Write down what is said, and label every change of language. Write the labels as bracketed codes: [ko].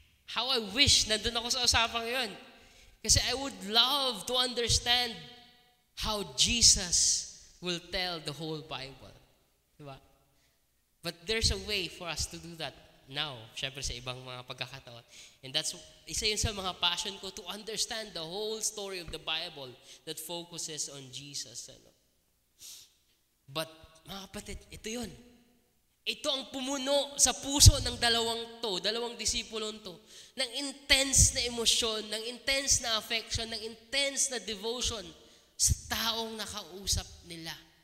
[en] How I wish [tl] nandun ako sa usapang yun. [en] Kasi I would love to understand how Jesus will tell the whole Bible. [tl] Diba? [en] But there's a way for us to do that now, [tl] syempre sa ibang mga pagkakataon. [en] And that's [tl] isa yun sa mga passion ko, [en] to understand the whole story of the Bible that focuses on Jesus. [tl] But mga kapatid, ito yun. Ito ang pumuno sa puso ng dalawang disipulong to, ng intense na emosyon, ng intense na affection, ng intense na devotion sa taong nakausap nila.